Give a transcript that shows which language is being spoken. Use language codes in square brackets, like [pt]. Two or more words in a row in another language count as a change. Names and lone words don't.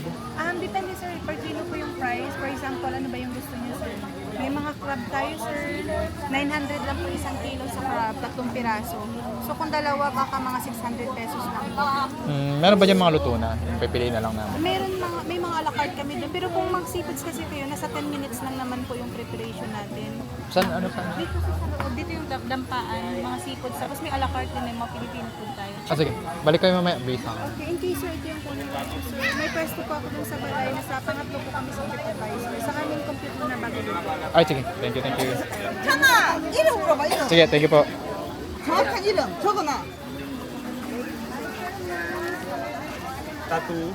[tl] Depende sir, [en] per kilo [tl] po yung price. [en] For example, [tl] ano ba yung gusto niyo sir? May mga crab tayo sir. 900 lang po isang kilo sa crab, 3 piraso. So kung dalawa, baka mga 600 pesos lang. Meron ba dyan mga luto na? Yung pipiliin na lang namin. May mga a la carte kami doon. Pero kung mag-seafoods kasi kayo, nasa 10 minutes lang naman po yung preparation natin. Saan? Dito sa loob, dito yung dampaan, mga seafoods. Tapos may a la carte din, may mga Filipino food tayo. Sige. Balik kayo mamaya. Base lang. Okay, [en] in case [tl] sir, ito yung kunin natin sir. May pwesto po ako dun sa balay. Nasa pangatlo po kami sa TripAdvisor. Sa kaming compute mo na bago dito. Ay, sige. [en] Thank you, thank you. [ko] 찬아 이름 물어봐 이름 [tl] Sige, [en] thank you po. [ko] 정확한 이름 적어놔 [en] Tattoo.